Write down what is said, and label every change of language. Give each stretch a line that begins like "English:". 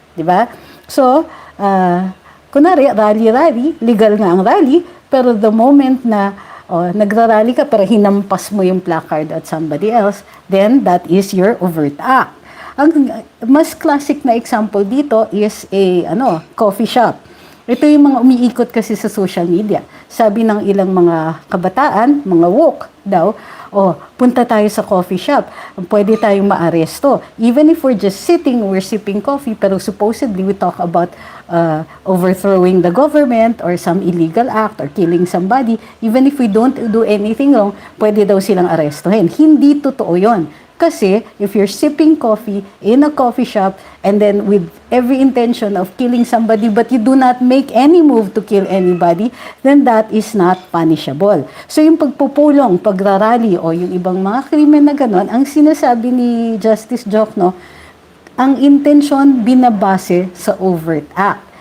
Filipino: Di ba? So, kunwari, rally, legal nga ang rally, pero the moment na nagrarally ka pero hinampas mo yung placard at somebody else,
English: then that is your overt act.
Filipino: Ang mas
English: classic na example dito is a coffee shop.
Filipino: Ito yung mga umiikot kasi sa social media. Sabi ng ilang mga kabataan, mga woke daw, punta tayo sa coffee shop, pwede tayong maaresto.
English: Even if we're just sitting, we're sipping coffee, pero supposedly we talk about overthrowing the government or some illegal act or killing somebody, even if we don't do anything wrong,
Filipino: pwede daw silang arestohin. Hindi totoo yon.
English: Kasi if you're sipping coffee in a coffee shop and then with every intention of killing somebody but you do not make any move to kill anybody, then that is not punishable.
Filipino: So yung pagpupulong, pagrarally o yung ibang mga krimen na ganon, ang sinasabi ni Justice Jokno, ang intensyon binabase sa overt act.